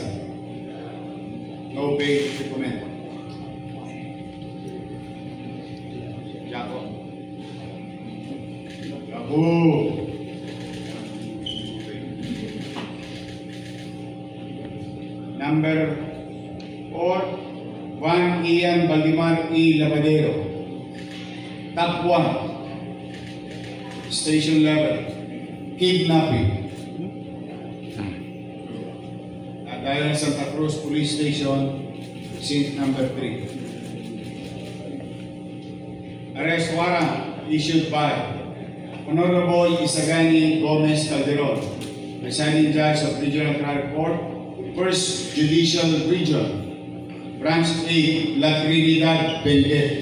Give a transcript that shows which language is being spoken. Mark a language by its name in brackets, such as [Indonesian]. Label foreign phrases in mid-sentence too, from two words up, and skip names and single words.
[English] No bail recommended. Jaco. Number 4, Juan Ian Valdemar E. Lavadero, top 1, station level, kidnapping. Dahil Santa Cruz Police Station, scene number 3. Arrest warrant issued by Honorable Isagani Gomez Calderon, presiding judge of Regional Trial Court, First Judicial Region, Branch 8, La Trinidad, Benguet.